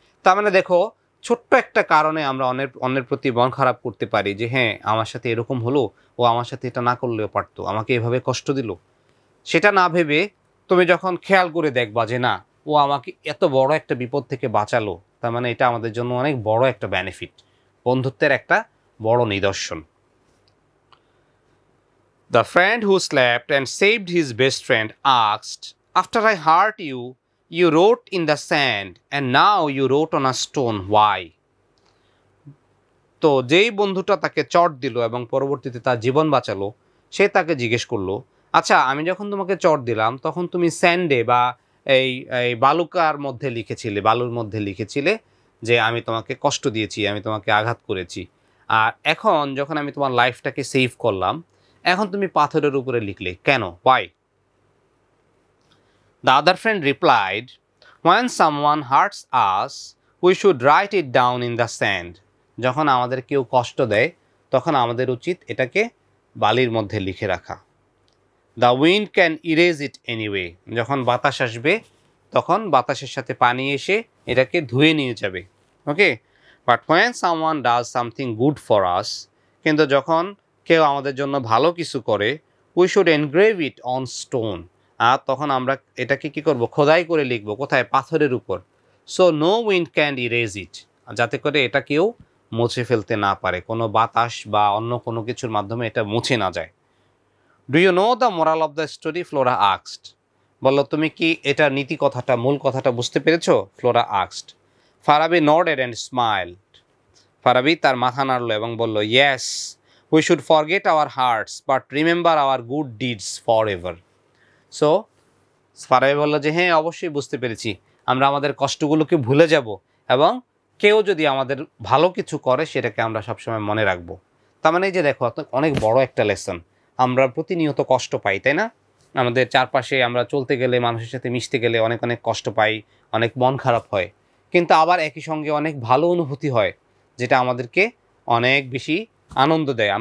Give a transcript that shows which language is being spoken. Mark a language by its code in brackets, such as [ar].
[bn] তার মানে দেখো, ছোট্ট একটা কারণে আমরা অন্যের প্রতি মন খারাপ করতে পারি যে হ্যাঁ আমার সাথে এরকম হলো, ও আমার সাথে এটা না করলেও পারতো, আমাকে এভাবে কষ্ট দিল। সেটা না ভেবে তুমি যখন খেয়াল করে দেখবা যে না, ও আমাকে এত বড় একটা বিপদ থেকে বাঁচালো, তার মানে এটা আমাদের জন্য অনেক বড় একটা বেনিফিট, বন্ধুত্বের একটা বড় নিদর্শন। [en] The friend who slept and saved his best friend asked, "After I hurt you, you wrote in the sand and now you wrote on a stone. Why?" [bn] তো যেই বন্ধুটা তাকে চট দিল এবং পরবর্তীতে তার জীবন বাঁচালো, সে তাকে জিজ্ঞেস করলো, আচ্ছা আমি যখন তোমাকে চট দিলাম তখন তুমি স্যান্ডে বা এই এই বালুকার মধ্যে লিখেছিলে, বালুর মধ্যে লিখেছিলে যে আমি তোমাকে কষ্ট দিয়েছি, আমি তোমাকে আঘাত করেছি। আর এখন যখন আমি তোমার লাইফটাকে সেভ করলাম, এখন তুমি পাথরের উপরে লিখলে কেন? [en] Why? The other friend replied, "When someone hurts us, we should write it down in the sand." [bn] যখন আমাদের কেউ কষ্ট দেয় তখন আমাদের উচিত এটাকে বালির মধ্যে লিখে রাখা। [en] The wind can erase it anyway. [bn] যখন বাতাস আসবে তখন বাতাসের সাথে পানি এসে এটাকে ধুয়ে নিয়ে যাবে। ওকে? [en] But when someone does something good for us, [bn] কিন্তু যখন কেউ আমাদের জন্য ভালো কিছু করে, [en] we should engrave it on stone. [bn] আর তখন আমরা এটাকে কি করব? খোদাই করে লিখব কোথায়? পাথরের উপর। [en] So no wind can erase it. [bn] যাতে করে এটা কেউ মুছে ফেলতে না পারে, কোনো বাতাস বা অন্য কোনো কিছুর মাধ্যমে এটা মুছে না যায়। [en] Do you know the moral of the story? Flora asked. [bn] বললো তুমি কি এটা নীতি কথাটা, মূল কথাটা বুঝতে পেরেছো? [en] Flora asked. Farabi nodded and smiled. [bn] Farabi তার মাথা নাড়লো এবং বলল, [en] yes, we should forget our hearts but remember our good deeds forever. [bn] So Farabi বলল যে হ্যাঁ অবশ্যই বুঝতে পেরেছি, আমরা আমাদের কষ্টগুলোকে ভুলে যাব এবং কেউ যদি আমাদের ভালো কিছু করে সেটাকে আমরা সবসময় মনে রাখবো। তার মানে এই যে দেখো, অনেক বড় একটা লেসন। আমরা প্রতিনিয়ত কষ্ট পাই, তাই না? আমাদের চারপাশে আমরা চলতে গেলে, মানুষের সাথে মিশতে গেলে অনেক অনেক কষ্ট পাই, অনেক মন খারাপ হয়, কিন্তু আবার একই সঙ্গে অনেক ভালো অনুভূতি হয় যেটা আমাদেরকে অনেক বেশি আনন্দ দেয়।